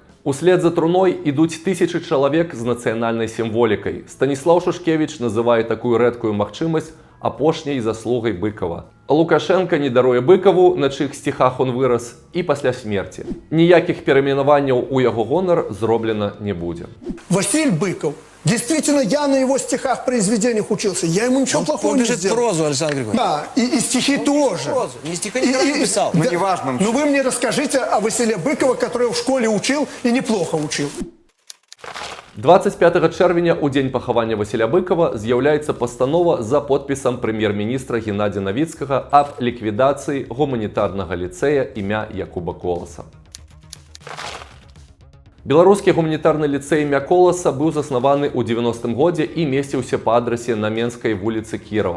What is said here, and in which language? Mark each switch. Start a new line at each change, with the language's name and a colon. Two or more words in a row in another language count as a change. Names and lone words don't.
Belarusian: Услед за труной ідуць тысячы чалавек з нацыянальнай сімволікай. Станіслаў Шушкевіч называе такую рэдкую магчымасць апошняй заслугай Быкава. Лукашенка не даруе Быкаву, на чых сціхах он вырас, і пасля смерці. Ніякіх перайменаванняў у яго гонар зроблена не будзе.
Russian: Василь Быков. Действительно, я на его стихах, произведениях учился. Я ему ничего плохого не сделал. Прозу, Александр Григорьевич. Да, и стихи тоже. Прозу. Не стихи не писал. Ну, неважно. Ну, вы мне расскажите о Василе Быкове, который в школе учил и неплохо учил.
Belarusian: 25 чэрвеня, у дзень пахавання Васіля Быкава, з'яўляецца пастанова за подпісам прэм'ер-міністра Геннадзя Навіцкага аб ліквідацыі гуманітарнага ліцэя імя Якуба Коласа. Беларускі гуманітарны ліцэй імя Коласа быў заснаваны ў 90-м годзе і месціўся па адрасе на Менскай вуліцы Кірова.